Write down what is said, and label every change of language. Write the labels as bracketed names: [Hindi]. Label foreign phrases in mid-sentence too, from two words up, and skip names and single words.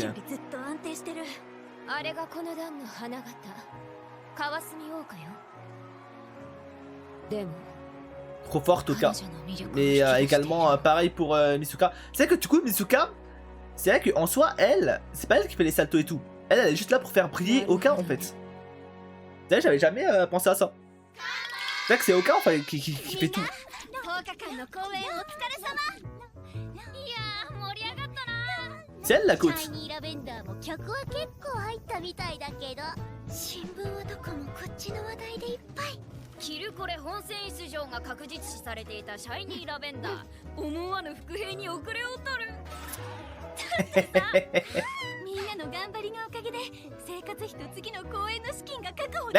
[Japanese] よりずっと安定してる。あれがこの段の花形。川澄桜花よ。でも。 [French] Trop forte au cas. Mais également pareil pour Misuka. C'est vrai que du coup Misuka, c'est vrai qu'en soi elle, c'est pas elle qui fait les saltos et tout. Elle, elle est juste là pour faire briller Oka en fait. C'est vrai, j'avais jamais pensé à ça. C'est vrai que c'est Oka enfin, qui fait tout. [Japanese] 放課間の公演お疲れ様。いやー盛り上がったな。 [French] C'est elle la [Japanese] シャ [French] coach. [Japanese] イニーラベンダーも客は結構入ったみたいだけど、新聞はどこもこっちの話題でいっぱい。キルコレ本戦出場が確実視されていたシャイニーラベンダー、思わぬ伏兵に遅れを取る。みんなの頑張りのおかげで生活費と次の公演の資金が確保